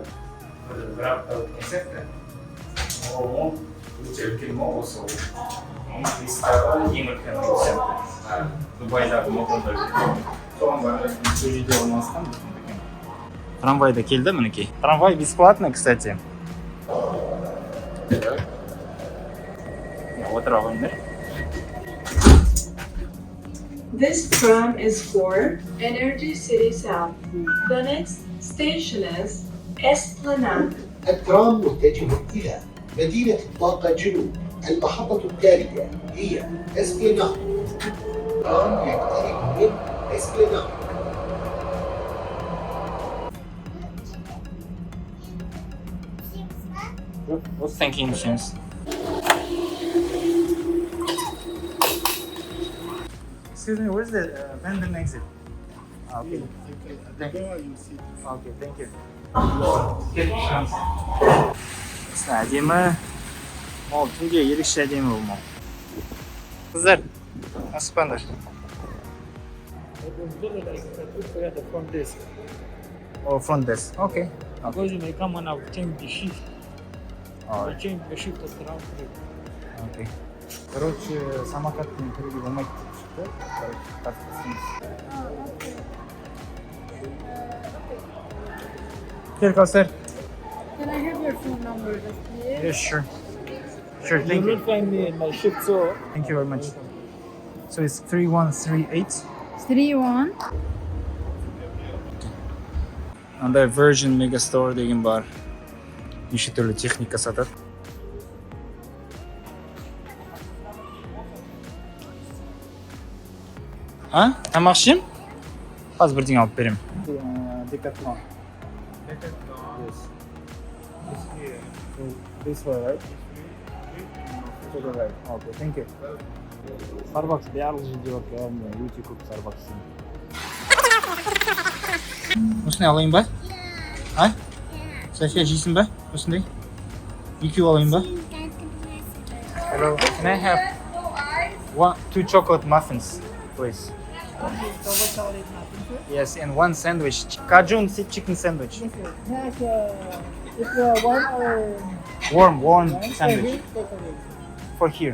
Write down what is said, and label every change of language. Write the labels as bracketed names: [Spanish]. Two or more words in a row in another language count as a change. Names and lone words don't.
[Kazakh] Бір апта өткен сияқты. Ол өте үлкен мол осы. Истағы ең үлкен мол сияқты. Дубайдағы молдар. Соған бары сол жерде орналасқан. Трамвайда келді мінекей. [Russian] Трамвай бесплатный, кстати. [English] This tram is for Energy City South. The next station is Esplanade. [Arabic] الترام متجه إلى مدينة الطاقة جنوب. المحطة التالية هي اسبلاناد. الترام يقترب من اسبلاناد. [English] What's thinking machines? Excuse me, where's the vending exit? Okay. Thank you. Okay, thank you. [Kazakh] Әдемі. Ол түнде ерекше әдемі болмау. Қыздар, аспандар. [English] Oh, front desk. Okay. Because you may come and I'll change the shift. Oh. I change the shift at around 3. Okay. [Kazakh] Короче, самокатпен кіруге болмайды деп шықты. [English] Here, Kausar. Can I have your phone number, please? Yes, sure. Sure, thank You you. will find me in my shift, so Thank you very much. So it's 3138. 31. [Kazakh] Андай Virgin Megastore деген бар. Неше түрлі техника сатады. Тамақ ішем? Қазір бірдеңе алып берем. [English] Decathlon. This way, right? To the right. Okay, thank you. [Kazakh] Starbucks барлық жерде бар, кәдімгі өте көп Starbucks. Осындай алайын ба? София, жейсің ба? Осындай? Екеу алайын ба? [English] Hello, can I have 2 chocolate muffins, please? Yes, and 1 sandwich. Cajun chicken sandwich. It's warm or Warm sandwich. For here.